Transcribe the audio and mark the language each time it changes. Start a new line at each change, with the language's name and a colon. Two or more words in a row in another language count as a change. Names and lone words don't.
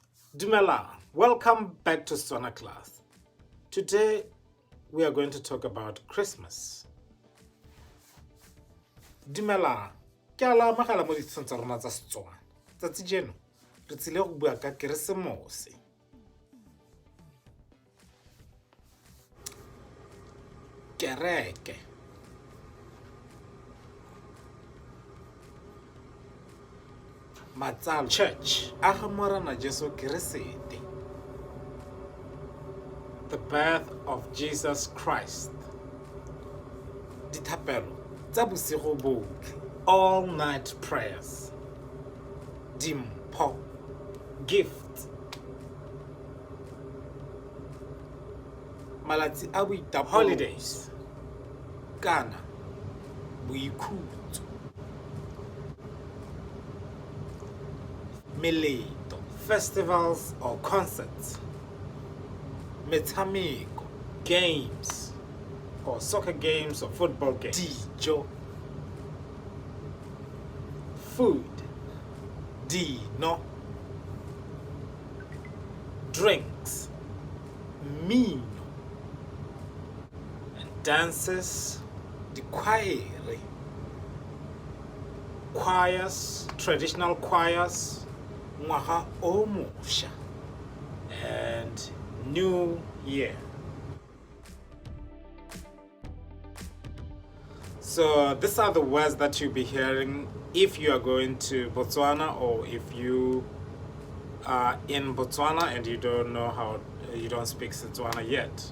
Tswana: Dumela,
English: welcome back to Setswana class. Today we are going to talk about Christmas.
Tswana: Dumela, ke ala magala mo ditsong tsa rona tsa Setswana. Tsatsi jeno re tsile go bua ka Keresemose. Kereke. Matsalo church aga morana Jesu Keresete.
English: The birth of Jesus Christ.
Tswana: Dithapelo tsa bosigo botlhe,
English: all night prayers.
Tswana: Dimpho, gift. Malatsi a boitapoloso, holidays. Kana boikhutso. Meleto,
English: festivals or concerts. Metshameko, games or soccer games or football games.
Tswana: Dijo, food. Dino, drinks.
English: Mino, and dances. The choirs, traditional choirs.
Tswana: Ngwaga o mosha and
English: New Year. So these are the words that you'll be hearing if you are going to Botswana, or if you are in Botswana and you don't know how, you don't speak Setswana yet.